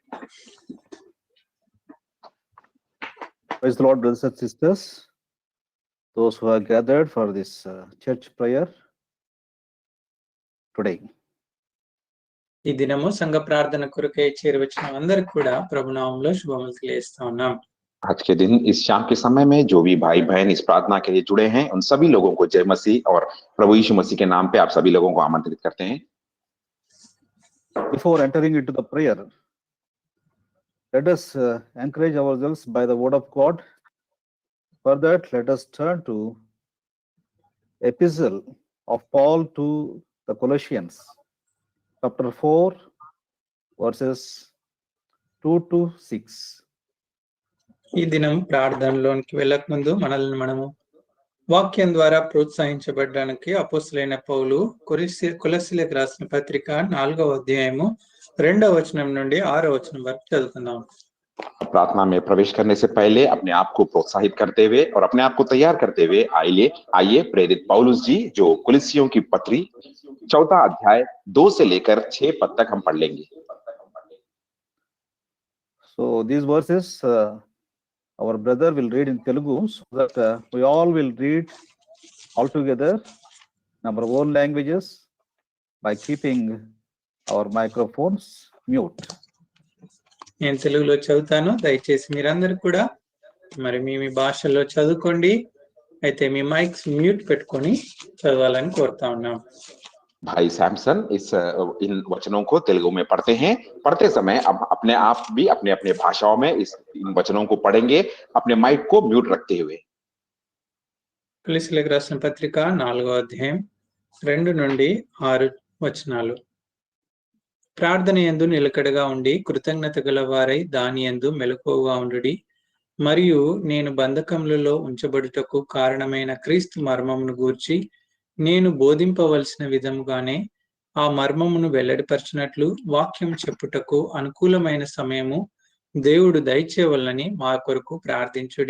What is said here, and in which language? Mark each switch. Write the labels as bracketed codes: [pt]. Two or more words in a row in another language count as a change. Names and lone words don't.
[en] Praise the Lord, brothers and sisters, those who are gathered for this church prayer today. [te] ఈ దినము సంఘ ప్రార్థన కొరకై చేరువచ్చిన అందరికి కూడా ప్రభునామంలో శుభములు తెలియజేస్తా ఉన్నాం. [hi] आज के दिन इस शाम के समय में जो भी भाई बहन इस प्रार्थना के लिए जुड़े हैं उन सभी लोगों को जय मसीह और प्रभु यीशु मसीह के नाम पे आप सभी लोगों को आमंत्रित करते हैं. [en] Before entering into the prayer, let us encourage ourselves by the word of God. For that, let us turn to epistle of Paul to the Colossians, chapter 4, verses 2 to 6. [te] ఈ దినం ప్రార్థనలోనికి వెళ్ళక ముందు మనల్ని మనము వాక్యం ద్వారా ప్రోత్సహించబడడానికి అపోస్తలుడైన పౌలు కొలస్సీలకు రాసిన పత్రిక 4వ అధ్యాయము 2వ వచనం నుండి 6వ వచనం వరకు చదువుకుందాం. [hi] प्रार्थना में प्रवेश करने से पहले अपने आप को प्रोत्साहित करते हुए और अपने आप को तैयार करते हुए आइए प्रेरित पौलुस जी जो कुलिस्सियों की पत्री 4 अध्याय 2 से लेकर 6 पद तक हम पढ़ लेंगे. [en] So these verses our brother will read in Telugu so that we all will read all together in our own languages by keeping our microphones mute. [te] నేను తెలుగులో చదువుతాను, దయచేసి మీరందరూ కూడా మరి మీ భాషల్లో చదువుకోండి. అయితే మీ [en] mics mute [te] పెట్టుకొని చదవాలని కోరుతా ఉన్నాం. [hi] भाई सैमसन इन वचनों को तेलुगु में पढ़ते हैं. पढ़ते समय अब अपने आप भी अपने अपने भाषाओं में इन वचनों को पढ़ेंगे अपने माइक को म्यूट रखते हुए. [te] కొలస్సీలకు రాసిన పత్రిక 4వ అధ్యాయం 2 నుండి 6 వచనాలు. ప్రార్థన యందు నిలకడగా ఉండి కృతజ్ఞత గల వారై దాని యందు మెలకువగా ఉండుడి. మరియు నేను బంధకములలో ఉంచబడుటకు కారణమైన క్రీస్తు మర్మమును గూర్చి నేను బోధింపవలసిన విధముగానే ఆ మర్మమును వెల్లడిపరచినట్లు వాక్యం చెప్పుటకు అనుకూలమైన సమయము దేవుడు దయచేయవలనని మా కొరకు ప్రార్థించుడి.